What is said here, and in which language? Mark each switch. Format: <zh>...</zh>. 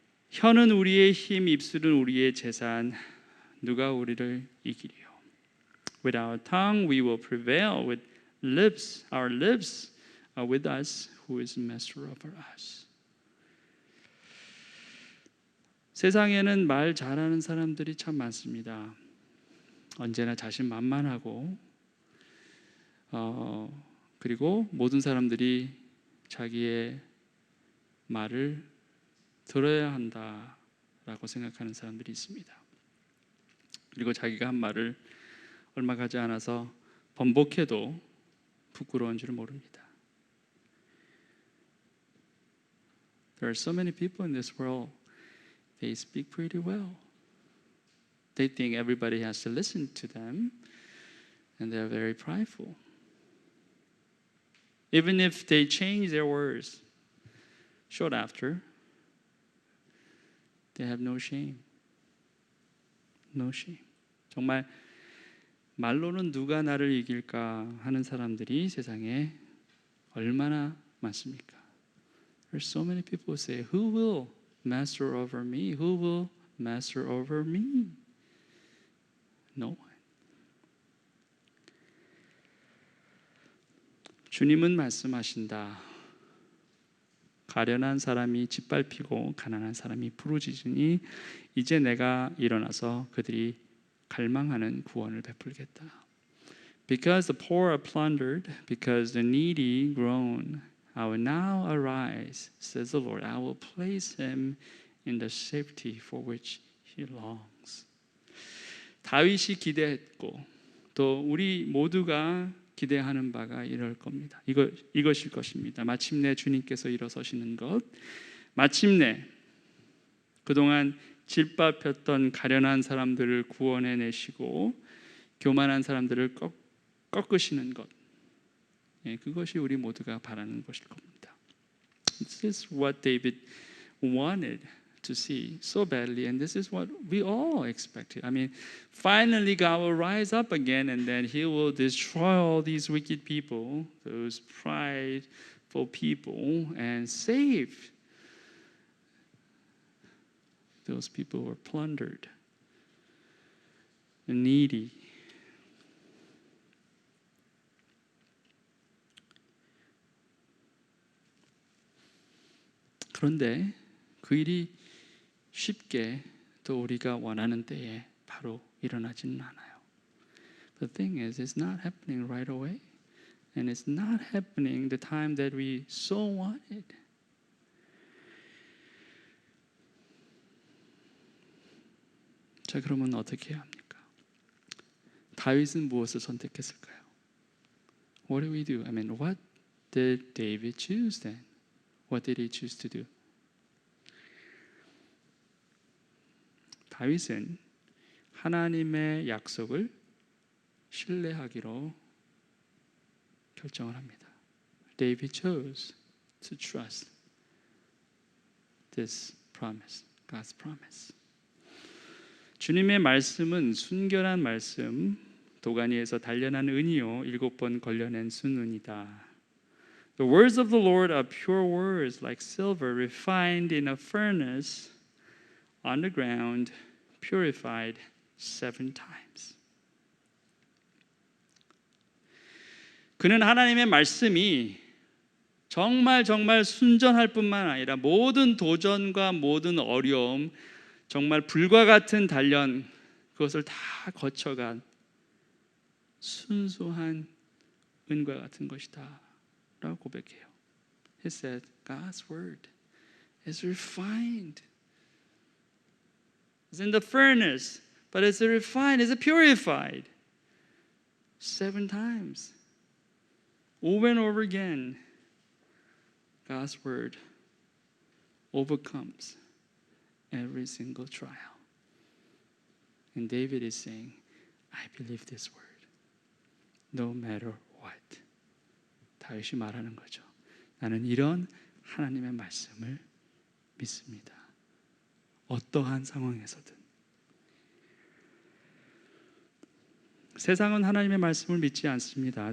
<ko>혀는 우리의 힘, 입술은 우리의 재산. 누가 우리를 이기리요?</ko> <en>With our tongue we will prevail. With lips, our lips are with us. Who is master over us?</en> <ko>세상에는 말 잘하는 사람들이 참 많습니다. 언제나 자신만만하고 그리고 모든 사람들이 자기의 말을 들어야 한다라고 생각하는 사람들이 있습니다. 그리고 자기가 한 말을 얼마 가지 않아서 번복해도 부끄러운 줄 모릅니다.</ko> <en>There are so many people in this world. They speak pretty well. They think everybody has to listen to them, and they're very prideful. Even if they change their words short after, they have no shame. No shame.</en> <ko>정말 말로는 누가 나를 이길까 하는 사람들이 세상에 얼마나 많습니까?</ko> <en>There's so many people who say, who will master over me? Who will master over me? No one.</en> <ko>주님은 말씀하신다. 가련한 사람이 짓밟히고 가난한 사람이 부르짖으니 이제 내가 일어나서 그들이 갈망하는 구원을 베풀겠다.</ko> <en>Because the poor are plundered, because the needy groan, I will now arise, says the Lord. I will place him in the safety for which he longs.</en> <ko>다윗이 기대했고 또 우리 모두가 기대하는 바가 이럴 겁니다. 이것일 것입니다. 마침내 주님께서 일어서시는 것, 마침내 그동안 짓밟혔던 가련한 사람들을 구원해내시고 교만한 사람들을 꺾으시는 것, 그것이 우리 모두가 바라는 것일 겁니다.</ko> <en>This is what David wanted to see so badly, and this is what we all expected. I mean, finally God will rise up again, and then He will destroy all these wicked people, those prideful people, and save those people who are plundered, the needy.</en> <ko>그런데 그 일이 쉽게 또 우리가 원하는 때에 바로 일어나지는 않아요.</ko> <en>The thing is, it's not happening right away, and it's not happening the time that we so wanted.</en> <ko>자, 그러면 어떻게 해야 합니까? 다윗은 무엇을 선택했을까요?</ko> <en>What do we do? I mean, what did David choose then? What did he choose to do?</en> <ko>다윗은 하나님의 약속을 신뢰하기로 결정을 합니다.</ko> <en>David chose to trust this promise, God's promise.</en> <ko>주님의 말씀은 순결한 말씀, 도가니에서 단련한 은이요 7번 걸려낸 순은이다.</ko> <en>The words of the Lord are pure words, like silver refined in a furnace, on the ground, purified 7 times.</en> <ko>그는 하나님의 말씀이 정말 순전할 뿐만 아니라 모든 도전과 모든 어려움, 정말 불과 같은 단련, 그것을 다 거쳐간 순수한 은과 같은 것이다 라고 고백해요.</ko> <en>He said, God's word is refined. It's in the furnace, but it's refined, it's purified. 7 times. Over and over again, God's word overcomes every single trial. And David is saying, I believe this word. No matter what.</en> <ko>다윗이 말하는 거죠. 나는 이런 하나님의 말씀을 믿습니다. 어떠한 상황에서든. 세상은 하나님의 말씀을 믿지 않습니다.</ko>